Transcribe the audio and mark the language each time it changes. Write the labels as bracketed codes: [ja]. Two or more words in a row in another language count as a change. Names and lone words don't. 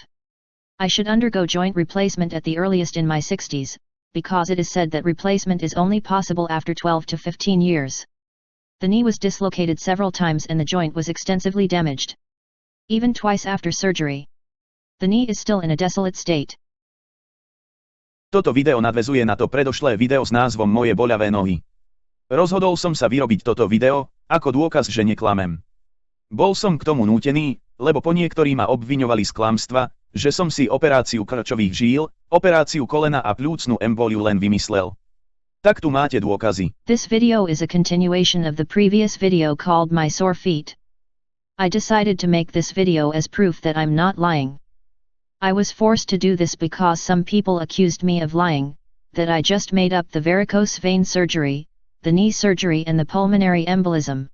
[en] I should undergo joint replacement at the earliest in my 60s, because it is said that replacement is only possible after 12 to 15 years. The knee was dislocated several times and the joint was extensively damaged. Even twice after surgery. The knee is still in a desolate state. [sk] Toto video nadväzuje na to predošlé video s názvom Moje boľavé nohy. Rozhodol som sa vyrobiť toto video, ako dôkaz, že neklamem. Bol som k tomu nútený, lebo po niektorí ma obviňovali z klamstva, že som si operáciu krčových žíl, operáciu kolena a pľúcnu embóliu len vymyslel. Tak tu máte dôkazy. [en] This video is a continuation of the previous video called My Sore Feet. I decided to make this video as proof that I'm not lying. I was forced to do this because some people accused me of lying, that I just made up the varicose vein surgery, the knee surgery and the pulmonary embolism.